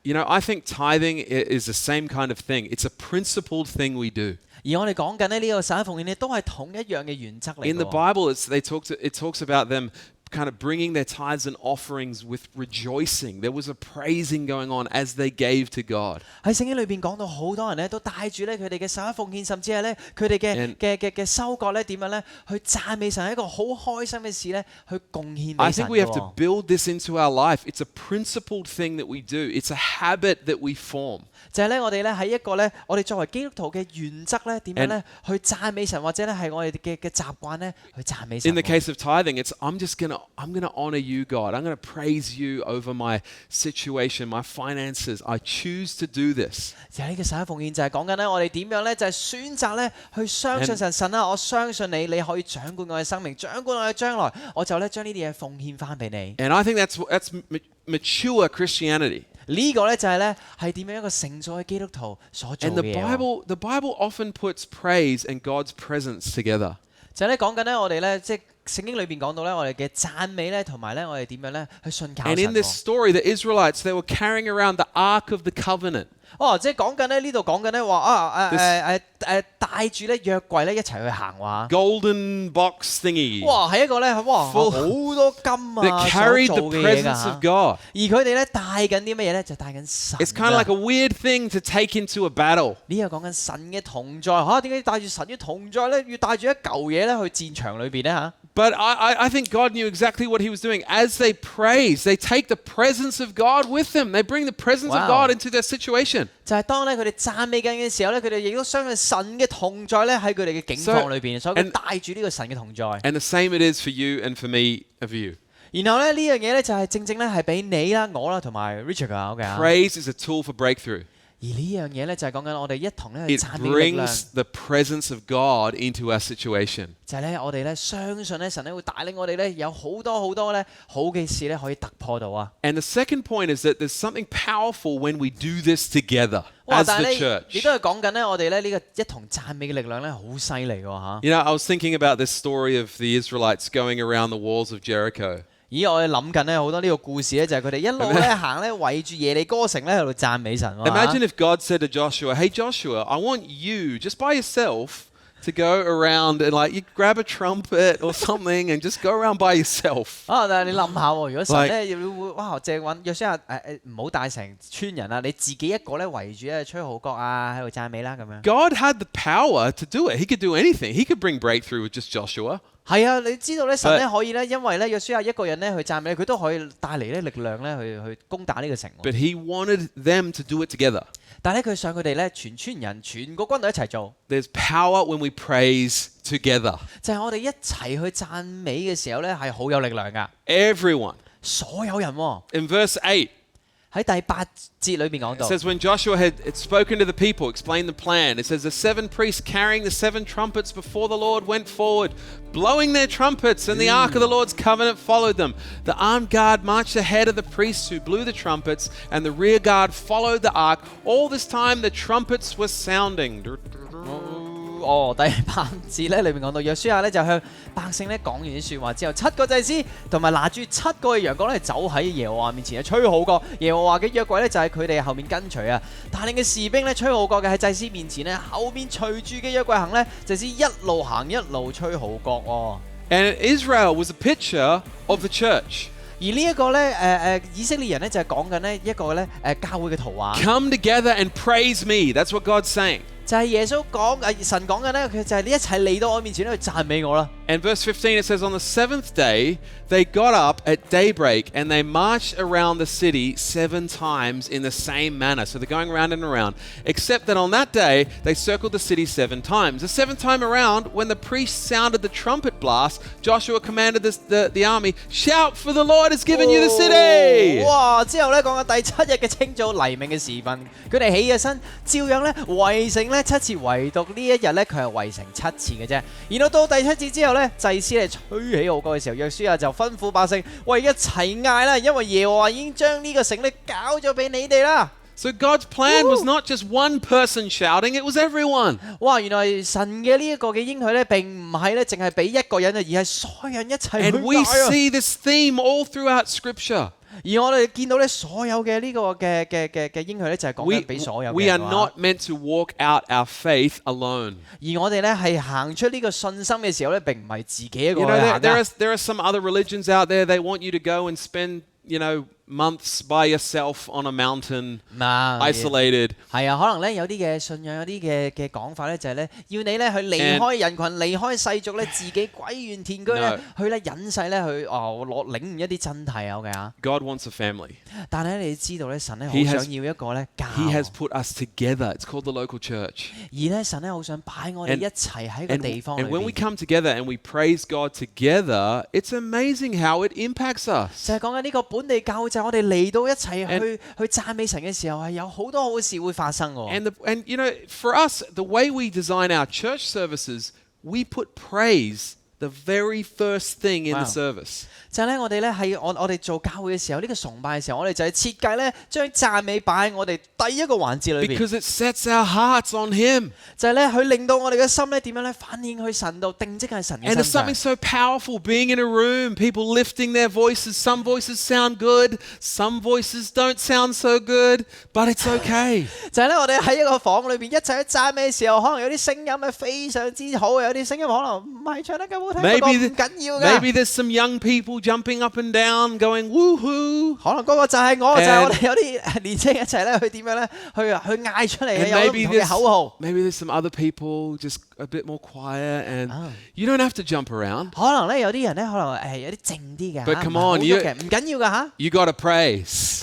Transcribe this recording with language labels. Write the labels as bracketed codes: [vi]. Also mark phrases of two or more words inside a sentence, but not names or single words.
[en] You know, I think tithing is the same kind of thing. It's a principled thing we do. [yue] 而我哋講緊咧呢個十一奉獻咧，都係同一樣嘅原則嚟 [en] In the [yue] 嘅喎。 [en] Bible, it talks about them kind of bringing their tithes and offerings with rejoicing. There was a praising going on as they gave to God. [yue] 喺聖經裏邊講到好多人咧都帶住咧佢哋嘅十一奉獻，甚至係咧佢哋嘅收割咧點樣咧去讚美神，係一個好開心嘅事咧去貢獻 [en] I [yue] 俾神 [en] think we have to [yue] 喎。 [en] build this into our life. It's a principled thing that we do. It's a habit that we form. [yue] 就係咧，我哋咧喺一個咧，我哋作為基督徒嘅原則咧，點樣咧去讚美神，或者咧係我哋嘅習慣咧去讚美神 [en] In the [yue] 喎。 [en] case of tithing, it's I'm gonna honor you, God. I'm gonna praise you over my situation, my finances. I choose to do this. [yue] 就係呢個十一奉獻就係講緊咧，我哋點樣咧就係選擇咧去相信神，神啊，我相信你，你可以掌管我嘅生命，掌管我嘅將來，我就咧將呢啲嘢奉獻翻俾你。 [en] And I think that's mature Christianity. [yue] 呢個咧就係咧係點樣一個成熟嘅基督徒所做 [en] And the [yue] 嘅嘢喎。 [en] Bible often puts praise and God's presence together. [yue] 就係咧講緊咧，我哋咧即係聖經裏邊講到咧，我哋嘅讚美咧，同埋咧我哋點樣咧去信靠 [en] And [yue] 神 [en] in this [yue] 喎。 [en] story, the Israelites, they were carrying around the Ark of the Covenant. [yue] 哦，即係講緊咧呢度講緊咧話帶住咧約櫃咧一齊去行喎。 [en] Golden box thingy [yue] 哇，係一個咧哇好 [en] Full- [yue] 多金啊 [en] that carried [yue] 所 [en] the [yue] 做嘅嘢 [en] presence [yue] 㗎 [en] of God. [yue] 而佢哋咧帶緊啲乜嘢咧？就帶緊神㗎。 [en] It's kind of like a weird thing to take into a battle. [yue] 呢個講緊神嘅同在嚇，點解帶住神嘅同在咧？要帶住一嚿嘢咧去戰場裏邊咧嚇？ [en] But I think God knew exactly what he was doing. As they praise, they take the presence of God with them. They bring the presence of Wow. God into their situation. [yue] 就係當咧佢哋讚美緊嘅時候咧，佢哋亦都相信神嘅同在咧喺佢哋嘅境況裏邊，所以佢 [en] and- [yue] 帶住呢個神嘅同在。 [en] And the same it is for you and for me and for you. [yue] 然後咧呢樣嘢咧就係正正咧係俾你啦、我啦同埋 Richard 㗎，OK 啊。 [en] Praise is a tool for breakthrough. [yue] 而呢樣嘢咧就係講緊我哋一同咧去 [en] It [yue] 讚美嘅力量， [en] brings the presence of God into our situation. [yue] 就係咧我哋咧相信咧神咧會帶領我哋咧有好多咧好嘅事咧可以突破到啊！ [en] And the second point is that there's something powerful when we do this together 哇！ as [yue] 但 [en] the [yue] 係咧亦 [en] church. [yue] 都係講緊咧我哋咧呢個一同讚美嘅力量咧好犀利喎嚇。 [en] You know, I was thinking about this story of the Israelites going around the walls of Jericho. 咦！ [yue] 我哋諗緊咧好多呢個故事咧，就係佢哋一路咧行咧圍住耶利哥城咧喺度讚美神喎。 [en] Imagine if God said to Joshua, "Hey Joshua, I want you just by yourself to go around and like you grab a trumpet or something and just go around by yourself." 啊！ [yue] 但係你諗下喎，如果神咧要會哇，淨係揾約書亞唔好帶成村人啊，你自己一個咧圍住咧吹號角啊，喺度讚美啦咁樣。 [en] God had the power to do it. He could do anything. He could bring breakthrough with just Joshua. [yue] 係啊，你知道咧神咧可以咧，因為咧約書亞一個人咧去讚美，佢都可以帶嚟咧力量咧去攻打呢個城喎。 [en] But he wanted them to do it together. [yue] 但係咧佢想佢哋咧全村人全個軍隊一齊做， [en] There's power when we praise together. [yue] 就係我哋一齊去讚美嘅時候咧係好有力量㗎， [en] Everyone. [yue] 所有人喎。 [en] In verse 8, [yue] 喺第8節裏邊講 [en] it [yue] 到。 [en] says, when Joshua had spoken to the people, explained the plan, it says, the 7 priests carrying the 7 trumpets before the Lord went forward, blowing their trumpets, and the ark of the Lord's covenant followed them. The armed guard marched ahead of the priests who blew the trumpets, and the rear guard followed the ark. All this time the trumpets were sounding. [yue] 哦，第8節咧裏面講到約書亞咧就向百姓咧講完啲説話之後，7個祭司同埋拿住7個嘅羊角咧走喺耶和華面前啊，吹號角。耶和華嘅約櫃咧就喺佢哋後面跟隨啊，帶領嘅士兵咧吹號角嘅喺祭司面前咧，後面隨住嘅約櫃行咧，祭司一路行一路吹號角喎。 [en] And Israel was a picture of the church. [yue] 而呢一個咧以色列人咧就係講緊呢一個咧教會嘅圖畫。 [en] Come together and praise me. That's what God's saying. [yue] 就係耶穌講神講緊咧，佢就係你一齊嚟到我面前咧去讚美我啦。 [en] And verse 15 it says, on the 7th day they got up at daybreak and they marched around the city 7 times in the same manner. So they're going round and around. Except that on that day they circled the city 7 times. The 7th time around, when the priest sounded the trumpet blast, Joshua commanded the army, shout, for the Lord has given you the city. 哇！ [yue] 之後咧講緊第7日嘅清早黎明嘅時分，佢哋起咗身，照樣咧圍城咧7次，唯獨呢一日咧佢係圍城7次嘅啫。然後到第7節之後咧，祭司咧吹起號角嘅時候，約書亞就吩咐百姓：喂，一齊嗌啦，因為耶和華已經將呢個城咧交咗俾你哋啦。 [en] So God's plan was not just one person shouting, it was everyone. 哇！ [yue] 原來神嘅呢一個嘅應許咧，並唔係咧淨係俾一個人啊，而係所有人一齊去 [en] And we [yue] 嗌啊。 [en] see this theme all throughout Scripture. [yue] 而我哋見到咧，所有嘅呢個嘅應許咧，就係講 [en] We, [yue] 緊俾所有嘅 [en] we [yue] 人 [en] are [yue] 話 [en] not meant to walk out our faith alone. [yue] 而我哋咧係行出呢個信心嘅時候咧，並唔係自己一個 [en] You [yue] 去 [en] know, [yue] 行 [en] there are some other religions out there, they want you to go and spend, months by yourself on a mountain, 嗱 isolated. [yue] 係啊，可能咧有啲嘅信仰，有啲嘅講法咧，就係咧要你咧去離開人群、離開世俗咧，自己歸園田居咧 [en] No.， [yue] 去咧隱世咧去領悟一啲真諦啊嘅嚇。 [en] God wants a family. [yue] 但係咧你知道咧，神咧好 [en] He has- [yue] 想要一個咧家， [en] He has put us together. It's called the local church. [yue] 而咧神咧好想擺我哋 [en] And- [yue] 一齊喺個地方裏 [en] And when we [yue] 邊。 [en] come together and we praise God together, it's amazing how it impacts us. [yue] 就係講緊呢個本地教會，就係我哋嚟到一齊 [en] And- [yue] 去讚美神嘅時候，係有好多好事會發生喎。 [en] And for us, the way we design our church services, we put praise the very first thing in Wow. the service. [yue] 就係咧，我哋咧係我哋做教會嘅時候，呢個崇拜嘅時候，我哋就係設計咧將讚美擺喺我哋第一個環節裏邊， [en] Because it sets our hearts on Him. [yue] 就係咧去令到我哋嘅心咧點樣咧反映去神度，定睛喺神嘅 [en] And [yue] 身 [en] there's [yue] 上 [en] something。so powerful being in a room, people lifting their voices. Some voices sound good, some voices don't sound so good, but it's okay. [yue] 就係咧，我哋喺一個房裏邊一齊去讚美嘅時候，可能有啲聲音係非常之好，有啲聲音可能唔係唱得咁好聽，不過 [en] Maybe [yue] 唔緊要 [en] Maybe [yue] 㗎。 [en] there's some young people jumping up and down, going woohoo. [yue] 可能嗰個就係我，就係 [en] And- [yue] 我哋有啲年青人一齊咧去點樣咧去嗌出嚟嘅， [en] And [yue] 有唔 [en] maybe [yue] 同嘅口號。 [en] there's some other people just a bit more quiet, and Oh. you don't have to jump around. [yue] 可能咧有啲人咧可能有啲靜啲嘅 [en] But [yue] 嚇， [en] come [yue] 唔係好 [en] on, [yue] 喐嘅，唔緊要㗎嚇。 [en] You got to praise.